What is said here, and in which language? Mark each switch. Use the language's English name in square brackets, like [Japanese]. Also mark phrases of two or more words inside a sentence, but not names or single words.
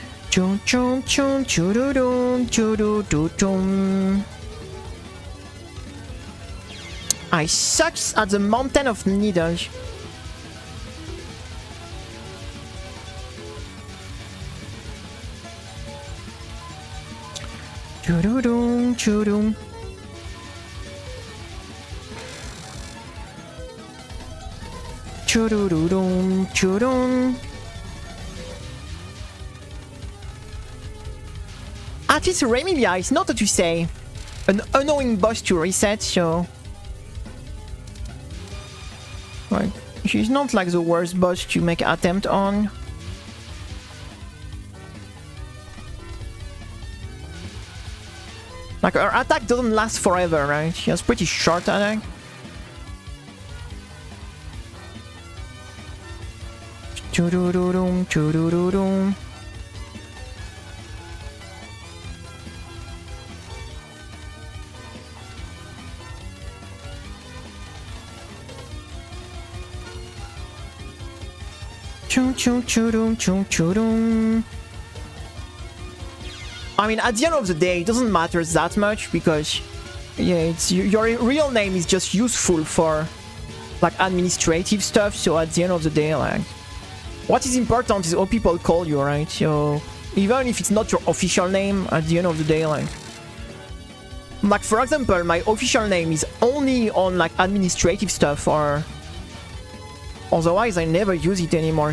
[English] Chun chun chun chururun chururun. I suck at the mountain of needles. Chururun churun. Chururun churun. Artist Remilia is not what you say. An annoying boss to reset, so... Right. She's not like the worst boss to make attempt on. Like her attack doesn't last forever, right? She has pretty short attack. Churururun, churururun. Chun chun churun chun churun. I mean, at the end of the day, it doesn't matter that much because, yeah, it's your real name is just useful for like administrative stuff. So at the end of the day, like, what is important is how people call you, right? So even if it's not your official name, at the end of the day, like for example, my official name is only on like administrative stuff, or otherwise I never use it anymore.